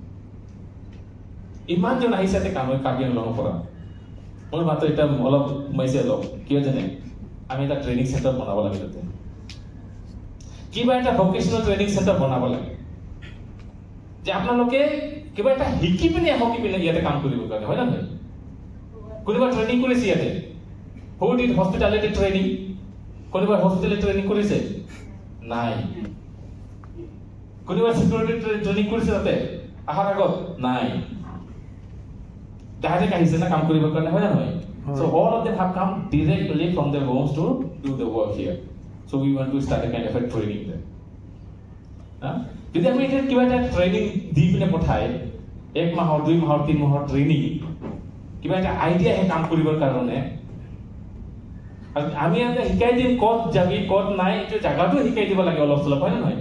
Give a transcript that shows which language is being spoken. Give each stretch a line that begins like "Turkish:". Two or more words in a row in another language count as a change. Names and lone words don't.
Assamese: ইমান জন আহিছে তে কাম কাৰ্বি আংলঙৰ পৰা মোৰ মাত্ৰ এটা অলপ মেছেজ অলপ কিয় জানে আমি এটা
English: training centre
Assamese: বনাব লাগে তাতে কিবা এটা
English: vocational training centre
Assamese: বনাব লাগে যে আপোনালোকে কিবা এটা শিকি পিনে ইয়াতে কাম কৰিব কাৰণে হয় না কোনোবা ট্ৰেনিং কৰিছে ইয়াতে
English: Who did hospitality training?
Assamese: কোনোবাই
English: hospitality training
Assamese: কৰিছে? নাই। কোনোবাই
English: security training
Assamese: কৰিছে তাতে? আহাৰ আগত? নাই। ডাইৰেক্ট আহিছে না কাম কৰিবৰ কাৰণে, হয় না নহয়?
English: So all of them have come directly from their homes to do the work here. So we want to start a kind of a training there.
Assamese: যদি আমি এটা কিবা এটা ট্ৰেইনিং দি পিনে পঠাই 1 মাহৰ 2 মাহৰ 3 মাহৰ ট্ৰেইনিং কিবা এটা আইডিয়া হে কাম কৰিবৰ কাৰণে আমি এটা শিকাই দিম ক'ত যাবি ক'ত নাই এইটো জায়গাটো শিকাই দিব লাগে অলপ চলপ, হয় না নহয়?